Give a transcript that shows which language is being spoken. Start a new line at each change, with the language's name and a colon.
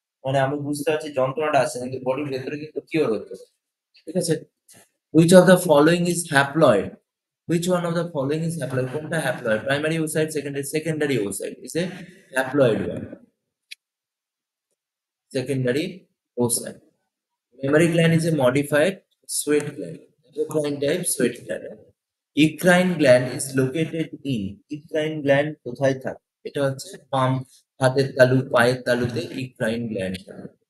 Bangla: মানে আমি বুঝতে পারছি যন্ত্রণাটা আছে, কিন্তু বডির ভেতরে কিন্তু কিওর হচ্ছে, ঠিক আছে।
English: which of the following is haploid, which one of the following is haploid,
Bangla: কোনটা haploid?
English: Primary oocyte, secondary oocyte is a haploid one, secondary oocyte. Mammary gland is a modified sweat gland, endocrine type sweat gland. Eccrine gland is located in, eccrine gland
Bangla: কোথায় থাকে? এটা হচ্ছে পাম, হাতের তালু, পায়ের তালুতে eccrine gland থাকে।